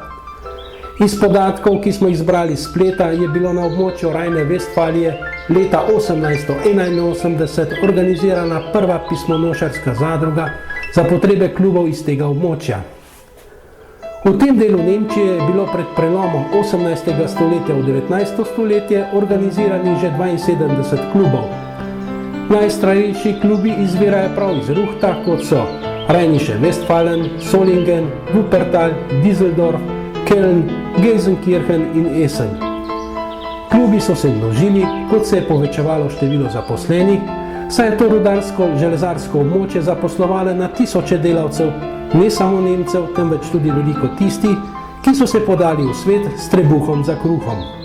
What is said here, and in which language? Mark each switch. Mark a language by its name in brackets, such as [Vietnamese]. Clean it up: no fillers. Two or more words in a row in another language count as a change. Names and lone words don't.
[Slovenian] Iz podatkov, ki smo jih zbrali s spleta, je bilo na območju Rajne-Vestfalije leta 1881 organizirana prva pismonošarska zadruga za potrebe klubov iz tega območja. V tem delu Nemčije je bilo pred prelomom 18. stoletja v 19. stoletje organiziranih že 72 klubov. Najstarejši klubi izvirajo prav iz Ruhta, kot so Rheinische Westfalen, Solingen, Wuppertal, Düsseldorf, Köln, Gelsenkirchen in Essen. Klubi so se množili, kot se je povečevalo število zaposlenih, saj je to rudarsko-železarsko območje zaposlovalo na tisoče delavcev, ne samo Nemcev, temveč tudi veliko tistih, ki so se podali v svet s trebuhom za kruhom.